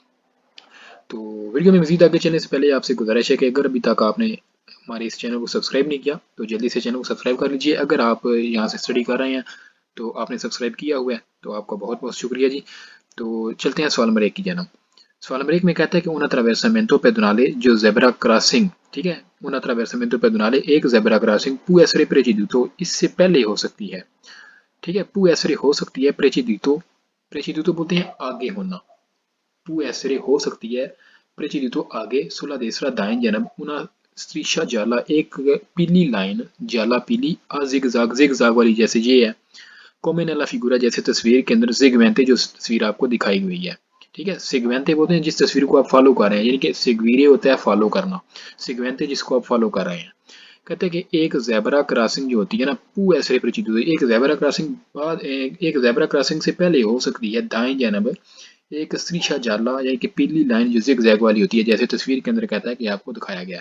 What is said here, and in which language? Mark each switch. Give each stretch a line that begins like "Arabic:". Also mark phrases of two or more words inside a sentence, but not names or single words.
Hindi: तो वीडियो में मज़ीद आगे चलने से पहले आपसे गुजारिश है कि अगर अभी तक आपने हमारे इस चैनल को सब्सक्राइब नहीं किया तो जल्दी से चैनल को सब्सक्राइब कर लीजिए। अगर आप यहाँ से स्टडी कर रहे हैं तो आपने सब्सक्राइब किया हुआ है तो आपका बहुत बहुत शुक्रिया जी। तो चलते हैं सवाल नंबर 1 की जानब। सवाल नंबर 1 में कहता है कि
Italian: un attraversamento pedonale
Hindi: जो
English: zebra crossing,
Hindi: ठीक है,
Italian: un attraversamento pedonale
Hindi: एक
English: zebra crossing
Italian: può essere preceduto,
Hindi: इससे पहले हो सकती है, ठीक है,
Italian: può essere
Hindi: हो सकती है,
Italian: preceduto preceduto
Hindi: बोलते हैं आगे होना,
Italian: può essere
Hindi: हो सकती है, preceduto आगे,
Italian: sulla destra
Hindi: दाएं जानब,
Italian: una striscia gialla
Hindi: एक पीली लाइन, जाला पीली,
Italian: a zigzag zigzag
Hindi: वाली जैसे ये है,
Italian: come nella figura
Hindi: जैसे तस्वीर के अंदर, सेगमेंटे जो तस्वीर आपको दिखाई हुई है, ठीक है। सेगमेंटे बोलते हैं जिस तस्वीर को आप फॉलो कर रहे हैं, यानी कि सेगवीरे होता है फॉलो करना, सेगमेंटे जिसको आप फॉलो कर रहे हैं। कहते हैं कि एक
English: zebra crossing
Hindi: जो होती है ना,
Italian: può essere preceduto
Hindi: होती है, एक
English: zebra crossing
Hindi: बाद एक
English: zebra crossing
Hindi: से पहले हो सकती है दाएं जानब एक
Italian: striscia gialla
Hindi: यानी कि पीली लाइन जो जिग जैग वाली होती है, जैसे तस्वीर के अंदर कहता है कि आपको दिखाया गया है।